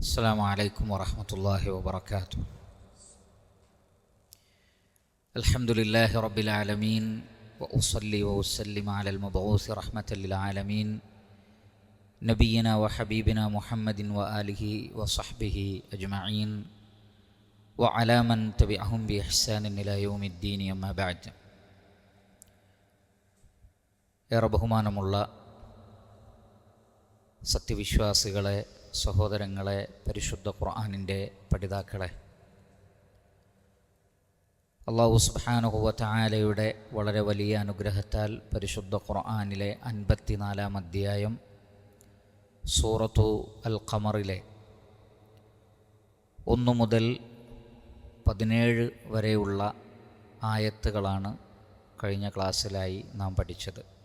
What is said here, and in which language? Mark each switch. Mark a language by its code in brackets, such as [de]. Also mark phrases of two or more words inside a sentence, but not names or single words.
[ar] السلام عليكم ورحمة الله وبركاته. الحمد لله رب العالمين وأصلي وأسلم على المبعوث رحمة للعالمين نبينا وحبيبنا محمد وآله وصحبه أجمعين وعلى من تبعهم بإحسان إلى يوم الدين أما بعد. [ml] ഏറെ ബഹുമാനമുള്ള സത്യവിശ്വാസികളെ, സഹോദരങ്ങളെ, പരിശുദ്ധ ഖുർആനിൻ്റെ പഠിതാക്കളെ, [ar] الله سبحانه وتعالى [ml] വളരെ വലിയ അനുഗ്രഹത്താൽ പരിശുദ്ധ ഖുർആനിലെ 54-ാം അധ്യായം സൂറത്തു അൽ ഖമറിലെ 1 മുതൽ 17 വരെയുള്ള ആയത്തുകളാണ് കഴിഞ്ഞ ക്ലാസ്സിലായി നാം പഠിച്ചത്.